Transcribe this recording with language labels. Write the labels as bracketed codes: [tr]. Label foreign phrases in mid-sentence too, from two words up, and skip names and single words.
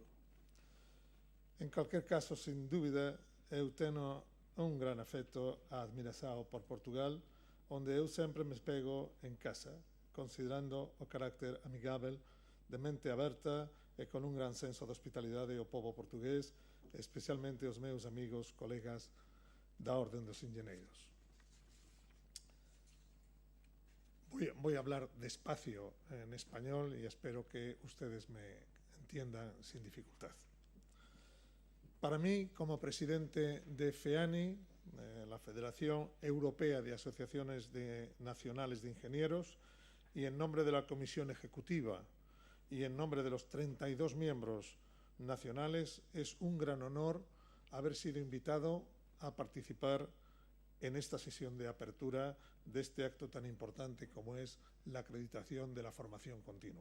[pt] En calquer caso, sin dúbida, eu tenho un gran afecto a admiración por Portugal, onde eu sempre me pego en casa, considerando o carácter amigável, de mente aberta e con un gran senso de hospitalidade ao povo portugués, especialmente os meus amigos, colegas da Orden dos Engenheiros. [es] Voy a hablar despacio en español y espero que ustedes me entiendan sin dificultad. Para mí, como presidente de FEANI, la Federación Europea de Asociaciones Nacionales de Ingenieros, y en nombre de la Comisión Ejecutiva y en nombre de los 32 miembros nacionales, es un gran honor haber sido invitado a participar en esta sesión de apertura de este acto tan importante como es la acreditación de la formación continua.